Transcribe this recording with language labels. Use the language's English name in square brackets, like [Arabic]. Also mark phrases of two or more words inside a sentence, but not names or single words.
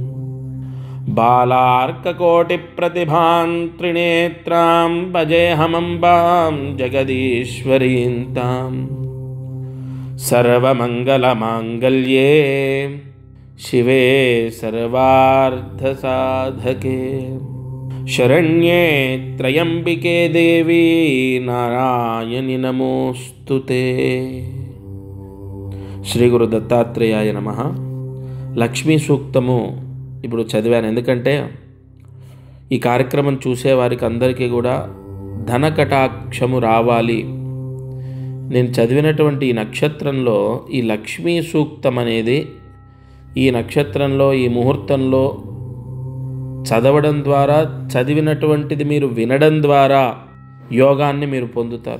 [Sanskrit] बालार्ककोटिप्रतिभां त्रिनेत्रां भजेऽहमम्बां जगदीश्वरीं तां सर्वमङ्गलमाङ्गल्ये शिवे सर्वार्थसाधके शरण्ये त्र्यम्बिके देवी नारायणि नमोऽस्तुते। శ్రీ గురు దత్తాత్రేయాయ నమః. [Telugu] లక్ష్మీ సూక్తము ఇప్పుడు చదివాను. ఎందుకంటే ఈ కార్యక్రమం చూసేవారికి అందరికీ కూడా ధన కటాక్షము రావాలి. నేను చదివినటువంటి ఈ నక్షత్రంలో ఈ లక్ష్మీ సూక్తం అనేది ఈ నక్షత్రంలో ఈ ముహూర్తంలో చదవడం ద్వారా, చదివినటువంటిది మీరు వినడం ద్వారా యోగాన్ని మీరు పొందుతారు.